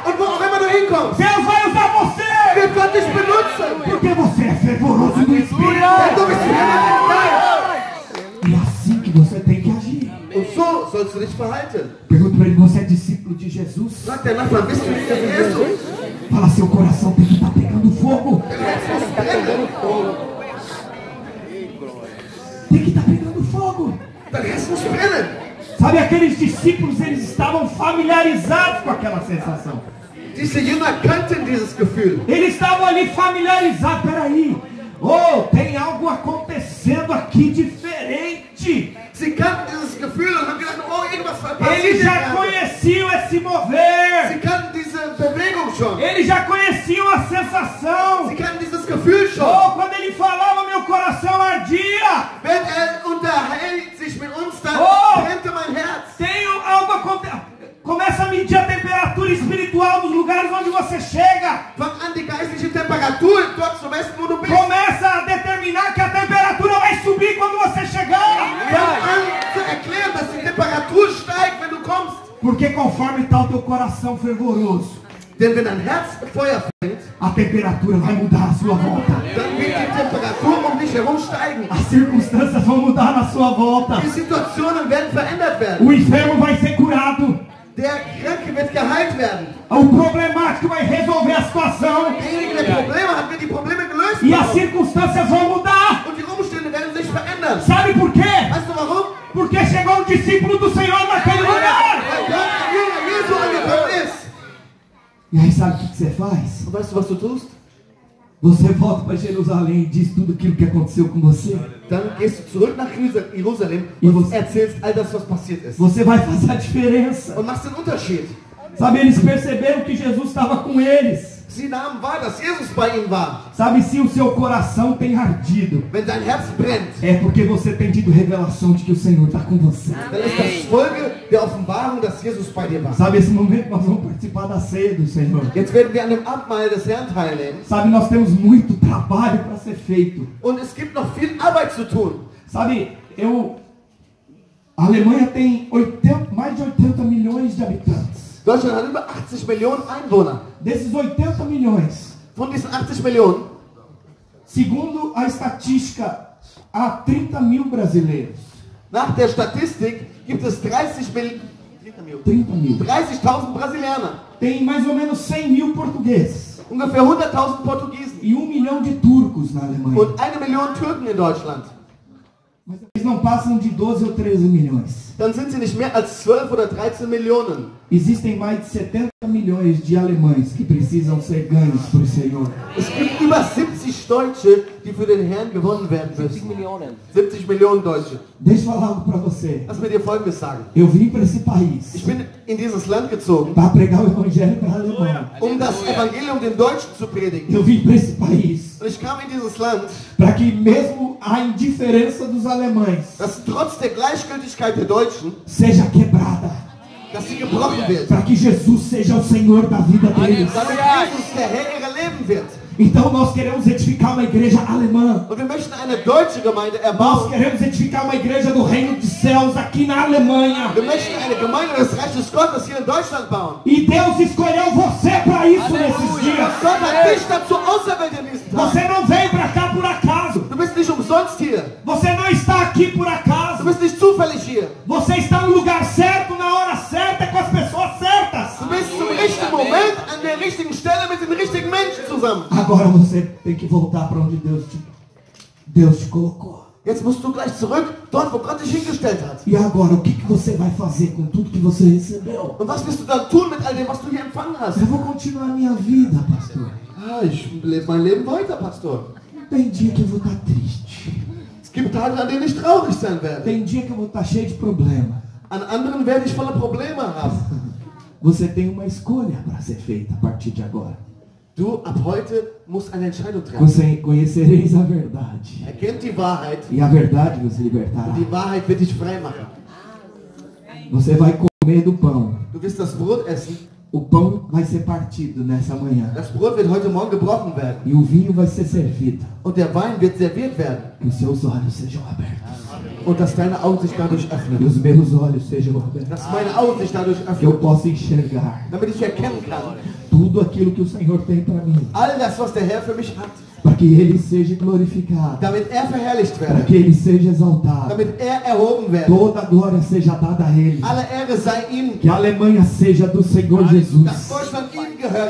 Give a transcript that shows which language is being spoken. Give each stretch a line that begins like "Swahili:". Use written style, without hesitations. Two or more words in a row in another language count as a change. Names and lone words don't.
German: Und wo auch immer du hinkommst,
Portuguese: Deus vai usar você.
German: wird Gott dich benutzen.
Portuguese: Porque você é fervoroso no Espírito.
German: Denn du bist brennend im Geist.
Portuguese: E é assim que você tem que agir.
German: Und so sollst du dich verhalten.
Portuguese: Pergunta para ele: você é discípulo de Jesus?
German: Sagt der Nachbar, bist du nicht der Jesus?
Portuguese: Fala, seu coração tem que estar pegando fogo. Tem que estar pegando fogo.
German: Dein Herz muss brennen.
Portuguese: Sabe, aqueles discípulos, eles estavam familiarizados com aquela sensação.
German: Diese Jünger kannten dieses Gefühl.
Portuguese: Eles estavam ali familiarizados. Peraí, tem algo acontecendo aqui diferente.
German: Sie kannten dieses Gefühl und haben gedacht, oh, irgendwas passiert
Portuguese: Eles
German: hier
Portuguese: já
German: gerade.
Portuguese: conheciam esse mover.
German: Sie kannten diese Bewegung schon.
Portuguese: Eles já conheciam a sensação.
German: Sie kannten dieses Gefühl schon.
Portuguese: Quando ele falava, meu coração ardia.
German: Wenn unterhält sich mit uns, dann brennte mein Herz.
Portuguese: Tem algo acontecendo. Começa a medir a temperatura espiritual dos lugares onde você chega.
German: Fang an, die geistliche Temperatur dort zu messen, wo du bist.
Portuguese: Começa a determinar que a temperatura vai subir quando você chegar.
German: Fang an zu erklären, dass die Temperatur steigt, wenn du kommst.
Portuguese: Porque conforme está o teu coração fervoroso,
German: Denn wenn dein Herz Feuer fängt,
Portuguese: a temperatura vai mudar à sua volta.
German: dann wird die Temperatur um dich herum steigen.
Portuguese: As circunstâncias vão mudar na sua volta.
German: Die Situationen werden verändert werden.
Portuguese: O enfermo vai ser curado.
German: Der Kranke wird geheilt werden.
Portuguese: O problemático vai resolver a situação.
German: Derjenige, der Probleme hat, wird die Probleme gelöst
Portuguese: E as
German: bekommen.
Portuguese: circunstâncias vão mudar.
German: Und die Umstände werden sich verändern.
Portuguese: Sabe por quê?
German: Weißt du warum?
Portuguese: Porque chegou um discípulo do Senhor naquele lugar.
German: Weil dort ein Jünger Jesu angekommen ist.
Portuguese: E aí sabe o que você faz?
German: Und weißt du, was du tust?
Portuguese: Você volta para Jerusalém e diz tudo aquilo que aconteceu com você.
German: Dann gehst du zurück nach Jerusalem
Portuguese: E
German: und
Portuguese: você-
German: erzählst all das, was passiert ist.
Portuguese: Você vai fazer a diferença.
German: Und machst den Unterschied.
Portuguese: Sabe, eles perceberam que Jesus estava com eles.
German: Sie nahmen wahr, dass Jesus bei ihnen war.
Portuguese: Sabe, se o seu coração tem ardido,
German: Wenn dein Herz brennt,
Portuguese: é porque você tem tido revelação de que o Senhor está com você.
German: dann ist das Folge der Offenbarung, dass Jesus bei dir war.
Portuguese: Sabe, esse momento nós vamos participar da ceia do Senhor.
German: Jetzt werden wir an dem Abendmahl des Herrn teilnehmen.
Portuguese: Sabe, nós temos muito trabalho para ser feito.
German: Und es gibt noch viel Arbeit zu tun.
Portuguese: Sabe, a Alemanha tem mais de 80 milhões de habitantes.
German: Deutschland hat über 80 Millionen Einwohner.
Portuguese: Desses 80 milhões,
German: Von diesen 80 Millionen,
Portuguese: segundo a estatística, há 30 mil brasileiros.
German: nach der Statistik, gibt es
Portuguese: 30 mil.
German: 30.000 Brasilianer.
Portuguese: Tem mais ou menos 100 mil portugueses.
German: ungefähr 100.000 Portugiesen
Portuguese: e 1 milhão de turcos na Alemanha.
German: und 1 Million Türken in Deutschland.
Portuguese: Mas eles não passam de 12 ou 13 milhões.
German: Dann sind sie nicht mehr als 12 oder 13 Millionen.
Portuguese: Existem mais de 70 milhões de alemães que precisam ser ganhos para o Senhor.
German: Es gibt über 70 Deutsche, die für den Herrn gewonnen werden müssen. 70 Millionen Deutsche.
Portuguese: Deixa eu falar algo para você.
German: Lass mir dir Folgendes sagen.
Portuguese: Eu vim para esse país
German: Ich bin in dieses Land gezogen,
Portuguese: para pregar o evangelho para alemão.
German: um das Evangelium den Deutschen zu predigen.
Portuguese: Eu vim para esse país
German: Und ich kam in dieses Land,
Portuguese: para que mesmo a indiferença dos alemães
German: dass trotz der Gleichgültigkeit der Deutschen,
Portuguese: seja quebrada,
German: dass sie gebrochen wird.
Portuguese: para que Jesus seja o Senhor da vida deles.
German: Damit Jesus der Herr ihrer Leben wird.
Portuguese: Então nós queremos edificar uma igreja alemã.
German: Und wir möchten eine deutsche Gemeinde
Portuguese: Nós
German: erbauen.
Portuguese: queremos edificar uma igreja do reino de céus aqui na Alemanha.
German: Wir möchten eine Gemeinde des Reiches Gottes hier in Deutschland bauen.
Portuguese: E Deus escolheu você para isso nesses dias.
German: Gott hat dich dazu auserwählt in diesen Tagen.
Portuguese: Você não veio para cá por acaso.
German: Du bist nicht umsonst hier.
Portuguese: Você não está aqui por
German: Du
Portuguese: acaso.
German: bist nicht zufällig hier.
Portuguese: Você está no lugar certo, na hora certa, com as pessoas certas.
German: Du bist zum richtigen Moment an der richtigen Stelle mit den richtigen Menschen zusammen.
Portuguese: Agora você tem que voltar para onde Deus te colocou.
German: Jetzt musst du gleich zurück, dort wo Gott dich hingestellt hat.
Portuguese: E agora, o que você vai fazer com tudo que você recebeu?
German: Und was wirst du dann tun mit all dem, was du hier empfangen hast?
Portuguese: Eu vou continuar a minha vida, pastor.
German: Ah, ich lebe mein Leben weiter, Pastor.
Portuguese: Tem dia que eu vou estar triste.
German: Es gibt Tage, an denen ich traurig sein werde.
Portuguese: Tem dia que eu vou estar cheio de problema.
German: An anderen werde ich voller Probleme haben.
Portuguese: Você tem uma escolha para ser feita a partir de agora.
German: Du, ab heute musst eine Entscheidung treffen.
Portuguese: Você conhecereis a verdade.
German: Erkennt die Wahrheit
Portuguese: E a verdade vos libertará.
German: und die Wahrheit wird dich frei machen.
Portuguese: Você vai comer do pão.
German: Du wirst das Brot essen.
Portuguese: O pão vai ser partido nessa manhã.
German: Das Brot wird heute Morgen gebrochen werden.
Portuguese: E o vinho vai ser servido.
German: Und der Wein wird serviert werden.
Portuguese: Que os seus olhos sejam abertos.
German: Und dass deine Augen sich dadurch
Portuguese: Que
German: öffnen.
Portuguese: os meus olhos sejam abertos.
German: Dass meine Augen sich dadurch
Portuguese: Que eu
German: öffnen.
Portuguese: possa enxergar
German: Damit ich erkennen kann,
Portuguese: tudo aquilo que o Senhor tem para mim.
German: all das, was der Herr für mich hat.
Portuguese: Para que Ele seja glorificado.
German: Damit er verherrlicht
Portuguese: Para
German: werde.
Portuguese: que Ele seja exaltado.
German: Damit er erhoben werde.
Portuguese: Toda a glória seja dada a Ele.
German: Alle Ehre sei ihm.
Portuguese: Que a Alemanha seja do Senhor
German: Dass
Portuguese: Jesus.
German: Deutschland ihm gehöre,